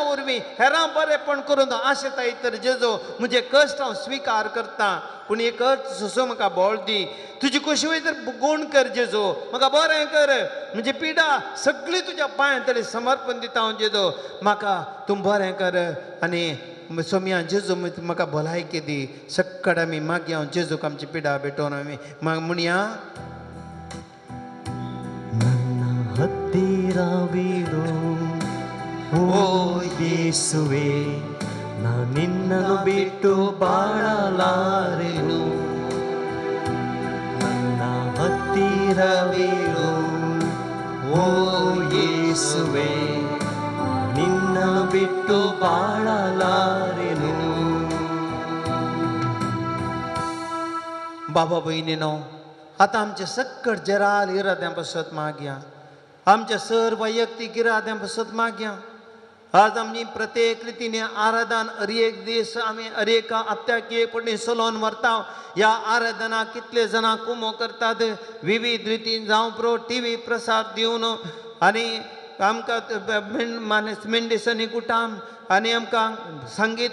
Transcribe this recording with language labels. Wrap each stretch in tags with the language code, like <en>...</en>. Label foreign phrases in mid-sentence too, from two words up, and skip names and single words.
<kok>वरवीं हेरां बरेंपण करून आशेताय तर जेजू म्हजे कश्ट हांव स्विकार करतां पूण एकच सोसो म्हाका बोळ दी तुजी कशी वय तर गुण कर जेजू म्हाका बरें कर म्हणजे पिडा सगळी तुज्या पांयां तरी समर्पण दिता हांव जेजू म्हाका तूं बरें कर आनी सोम्या जेजू म्हाका भलायकी दी सक्कड आमी मागया हांव जेजूक आमची पिडा भेटोवन आमी म्हणया</kok> <kn>ಹತ್ತಿರವಿರು ಓ ಯೇಸುವೆ ನಾ ನಿನ್ನನ್ನು ಬಿಟ್ಟು ಬಾಳಲಾರೆನು ನನ್ನ ಹತ್ತಿರವಿರು ಓ ಯೇಸುವೆ ನಾ ನಿನ್ನನ್ನು ಬಿಟ್ಟು ಬಾಳಲಾರೆನು</kn> <kok>बाबा भयणीनो आतां आमचे सक्कड जराल इराद्यां बसत मागया आमच्या सर वैयक्तीक इराद्यां बसत मागया आज आमी प्रत्येक रितीने आराधन हर एक दीस आमी हर एका हप्त्याक एक पटी चलोवन व्हरता ह्या आराधनाक कितले जाणां कुमो करतात विविध रितीन जावं पुरो टीव्ही प्रसाद दिवन आनी आमकां मेंडेसनी कुटाम आनी आमकां संगीत</kok>